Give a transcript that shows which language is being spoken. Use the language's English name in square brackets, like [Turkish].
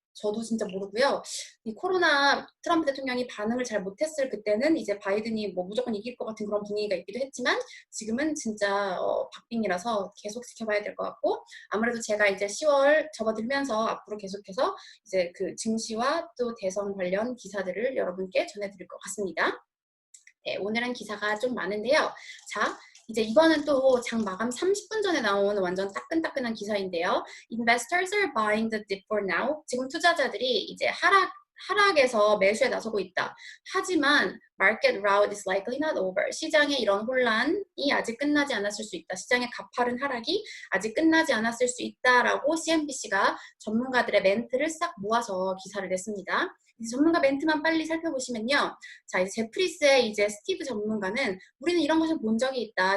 [Korean] 저도 진짜 모르고요. 이 코로나 트럼프 대통령이 반응을 잘 못했을 그때는 이제 바이든이 뭐 무조건 이길 것 같은 그런 분위기가 있기도 했지만 지금은 진짜 박빙이라서 계속 지켜봐야 될 것 같고 아무래도 제가 이제 10월 접어들면서 앞으로 계속해서 이제 그 증시와 또 대선 관련 기사들을 여러분께 전해드릴 것 같습니다. 네, 오늘은 기사가 좀 많은데요. 자, 이제 이거는 또 장 마감 30분 전에 나온 완전 따끈따끈한 기사인데요. [English] Investors are buying the dip for now. [Korean] 지금 투자자들이 이제 하락에서 매수에 나서고 있다. 하지만 [English] market rout is likely not over. [Korean] 시장의 이런 혼란이 아직 끝나지 않았을 수 있다. 시장의 가파른 하락이 아직 끝나지 않았을 수 있다라고 CNBC가 전문가들의 멘트를 싹 모아서 기사를 냈습니다. 이제 전문가 멘트만 빨리 살펴보시면요. 자, 이제 제프리스의 이제 스티브 전문가는 우리는 이런 것을 본 적이 있다.